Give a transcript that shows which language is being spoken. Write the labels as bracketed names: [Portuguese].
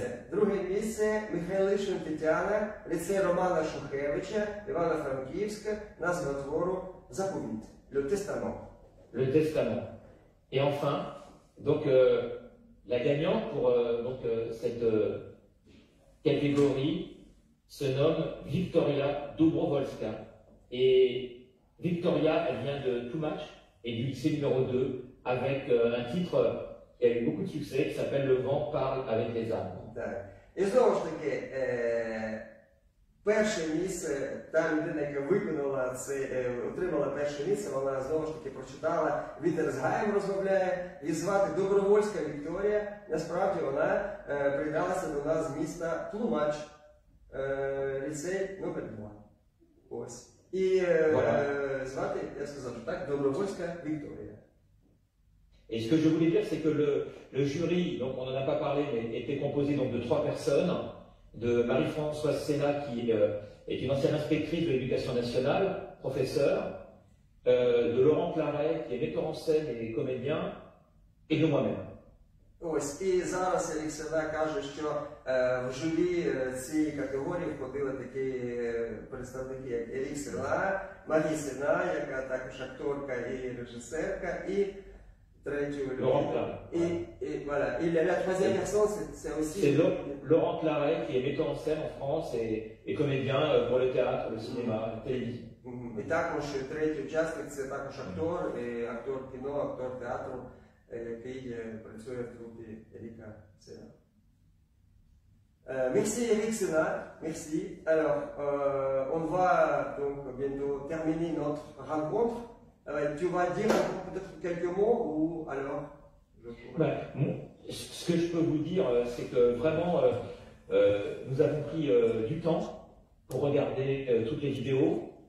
[Ukrainian] Друге місце Михайлишин Тетяна, ліцей Романа Шухевича, Івано-Франківська, назва твору «Заповіт», [French] Le Testament. Le Testament. Et enfin, donc la gagnante pour cette catégorie se nomme Victoria Dobrovolska. Et Victoria, elle vient de Toumach et du lycée numéro 2 avec un titre qui a eu beaucoup de succès qui s'appelle Le vent parle avec les arbres. [Ukrainian] І знову ж таки, перше місце, та людина, яка виконала це, отримала перше місце, вона знову ж таки прочитала «Вітер з гаєм розмовляє», її звати Добровольська Вікторія. Насправді вона приєдналася до нас з міста Тлумач, ліцей номер 2. Ось. І звати, я сказав, що так, Добровольська Вікторія. [French] Et ce que je voulais dire, c'est que le jury, donc on n'en a pas parlé, mais était composé donc de 3 personnes, de Marie-Françoise Sénat, qui est une ancienne inspectrice de l'éducation nationale, professeure, de Laurent Claret, qui est metteur en scène et comédien, et de moi-même. [Ukrainian] Ось, і зараз Елік Сена каже, що в журі цієї категорії входили такі представники, як Елік Сена, Марі Сена, яка також акторка і режисерка, і [French] Laurent Claret. Et la troisième personne, c'est aussi... C'est Laurent Claret, qui est metteur en scène en France et comédien pour le théâtre, le cinéma, la télévision. [Ukrainian] І також третій учасник – це також актор кіно, актор театру, який працює в трупі Еліка Сена. [French] Merci Eric Sena, merci. Alors, on va donc bientôt terminer notre rencontre. Tu vas dire peut-être quelques mots ou alors ce que je peux vous dire, c'est que vraiment, nous avons pris du temps pour regarder toutes les vidéos.